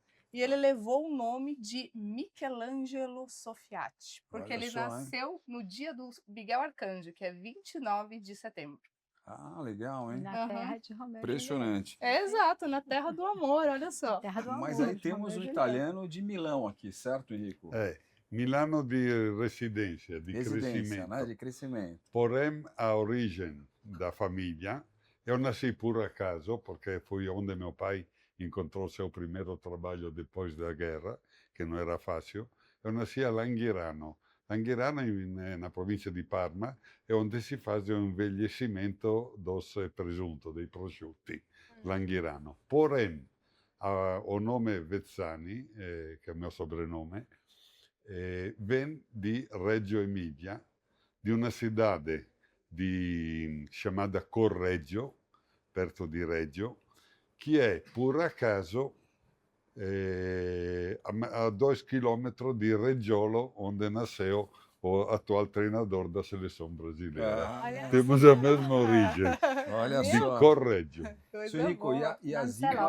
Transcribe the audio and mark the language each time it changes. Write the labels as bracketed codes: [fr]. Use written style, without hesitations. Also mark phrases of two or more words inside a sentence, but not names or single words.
[pt] E ele levou o nome de Michelangelo Sofiati, porque Olha ele só, hein? nasceu no dia do Miguel Arcanjo, que é 29 de setembro. Ah, legal, hein? Na Aham. terra de Romeu e Impressionante. É exato, na terra do amor, olha só. Julieta. Terra do amor. Mas aí de temos Romeu o e italiano de Milão aqui, certo, Henrico? Milano di residência, di Residência, crescimento. né? De crescimento. Porém, a origem da família, eu nasci por acaso, porque foi onde meu pai encontrou seu primeiro trabalho depois da guerra, que não era fácil. Eu nasci a Langhirano. Langhirano, na província di Parma, é onde se faz o envelhecimento dos presunto, [it] dei prosciutti. [pt] Langhirano. Porém, o nome Vezzani, [it] che è il mio [pt] sobrenome, vem di Reggio Emilia, [it] di una [pt] cidade chamada Correggio, perto di Reggio, [it] che è, [pt] por acaso, a 2 km di Reggiolo, onde nasceu o atual treinador da seleção brasileira. Ah, Temos a mesma origem, olha de só. Correggio. Coisa Seu Henrico, boa. e a Zine, ela